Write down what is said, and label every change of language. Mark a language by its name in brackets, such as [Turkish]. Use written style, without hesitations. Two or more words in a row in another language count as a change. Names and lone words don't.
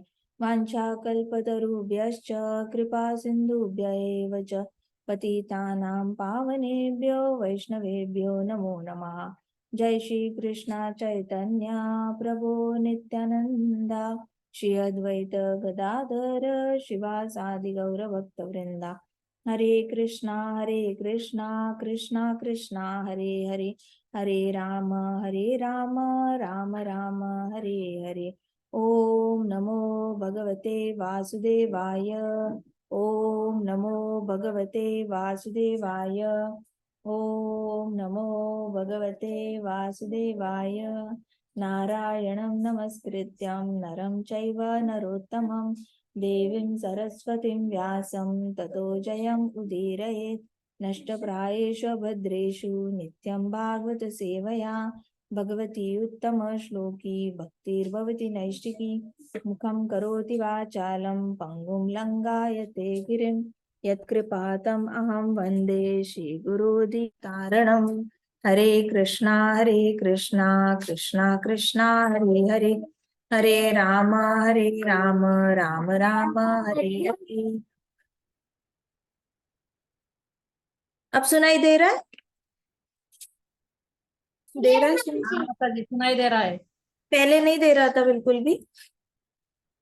[Sanskrit] वाञ्छाकल्पतरुभ्यश्च कृपा सिन्धुभ्य एव च पतितानां पावनेभ्यो वैष्णवेभ्यो नमो नमः। जय श्री कृष्ण चैतन्य प्रभु नित्यानंदा, श्री अद्वैत गदाधर शिवासादि गौर भक्त वृंदा। हरे कृष्णा कृष्णा कृष्णा हरे हरे, हरे राम राम राम हरे हरे। ओम नमो भगवते वासुदेवाय, ओम नमो भगवते वासुदेवाय, ओम नमो भगवते वासुदेवाय। नारायणं नमस्कृत्यं नरं चैव नरोत्तमं देवीं सरस्वतीं व्यासं ततो जयम् उदीरयेत्। नष्टप्रायेषु भद्रेषु नित्यं भागवत सेवया भगवती उत्तमश्लोकी भक्तिर्भवति नैष्टिकी। मुखं करोति वाचालं पङ्गुं लङ्घयते गिरिं, यत्कृपातम् अहं वन्दे श्रीगुरुदितारणम्। हरे कृष्णा कृष्णा कृष्णा हरे हरे, हरे राम राम राम हरे हरे। [Hindi] अब सुनाई दे रहा है? दे रहा है? माता जी सुनाई दे रहा है। पहले नहीं दे रहा था बिल्कुल भी।